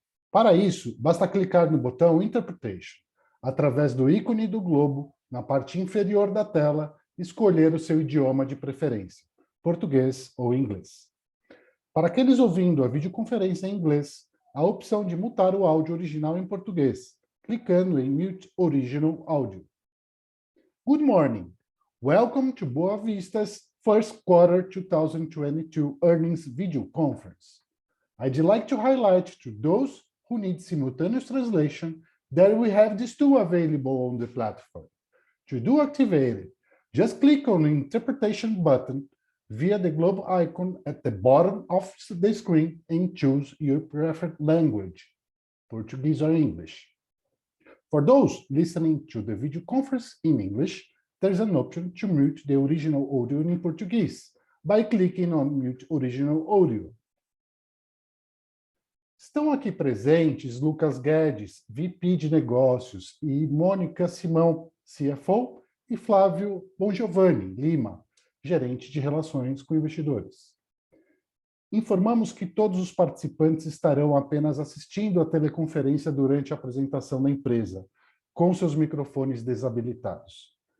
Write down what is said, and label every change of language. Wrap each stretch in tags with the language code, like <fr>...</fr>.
<pt>Para isso, basta clicar no botão Interpretation, através do ícone do globo, na parte inferior da tela, escolher o seu idioma de preferência, português ou inglês. Para aqueles ouvindo a videoconferência em inglês, a opção de mutar o áudio original em português, clicando em Mute Original Audio.</pt> <en>Good morning. Welcome to Boa Vista's first quarter 2022 earnings video conference. I'd like to highlight to those who need simultaneous translation that we have these two available on the platform. To do activate it, just click on the interpretation button via the globe icon at the bottom of the screen and choose your preferred language, Portuguese or English. For those listening to the video conference in English, there's an option to mute the original audio in Portuguese by clicking on Mute Original Audio.</en> <pt>Estão aqui presentes Lucas Guedes, VP de Negócios, e Mônica Simão, CFO, e Flávio Bongiovanni Lima, gerente de Relações com Investidores. Informamos que todos os participantes estarão apenas assistindo a teleconferência durante a apresentação da empresa, com seus microfones desabilitados.</pt>